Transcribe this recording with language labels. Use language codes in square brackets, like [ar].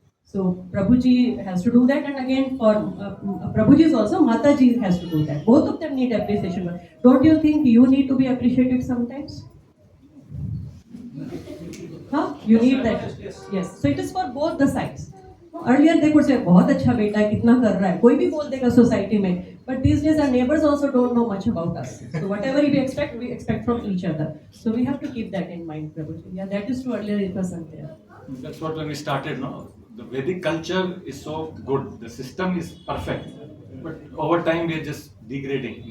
[en] So Prabhuji has to do that, and again for Prabhuji is also Mataji has to do that. Both of them need appreciation. Don't you think you need to be appreciated sometimes? Huh? You need that. Yes. So it is for both the sides. Earlier they could say, [hi] "बहुत अच्छा बेटा है, कितना कर रहा है?" कोई भी बोल देगा society में. [en] But these days our neighbors also don't know much about us. So whatever we expect from each other. So we have to keep that in mind, Prabhuji. Yeah, that is true. Earlier it wasn't there. That's what when we started, no? The Vedic culture is so good. The system is perfect. But over time we are just degrading.